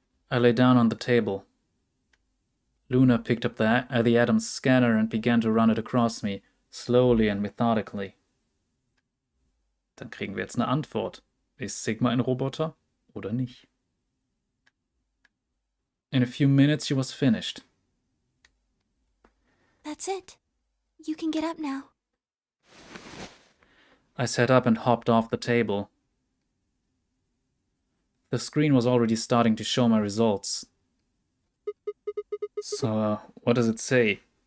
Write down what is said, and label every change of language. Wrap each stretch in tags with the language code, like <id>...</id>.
<en>I lay down on the table. Luna picked up the Adams scanner and began to run it across me, slowly and methodically.</en> <de>Dann kriegen wir jetzt eine Antwort. Ist Sigma ein Roboter oder nicht?</de> <en>In a few minutes she was finished. That's it. You can get up now. I sat up and hopped off the table. The screen was already starting to show my results. So, what does it say?</en>